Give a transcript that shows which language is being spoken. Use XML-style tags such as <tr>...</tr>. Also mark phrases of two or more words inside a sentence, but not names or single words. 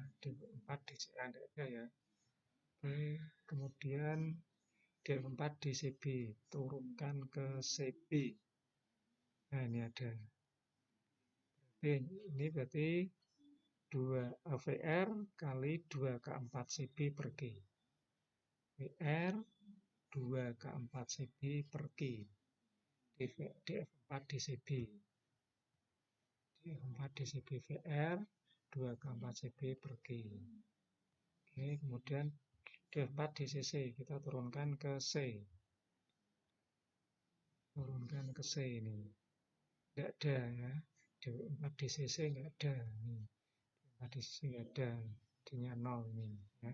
<id>DF4 DCA nggak ada ya. Oke, kemudian DF4 DCB. Turunkan ke CB. Nah, ini ada. Ini berarti 2 VR kali 2K4 CB per Q. VR 2K4 CB per Q. DF4 DCB. DF4 DCB VR 2K4 CB per Q. Oke, kemudian DF4 DCC. Kita turunkan ke C. Turunkan ke C ini. Tidak ada ya. DF4 DCC nggak ada. Nih. DF4 DCC nggak ada. Artinya 0 ini. Ya.</id>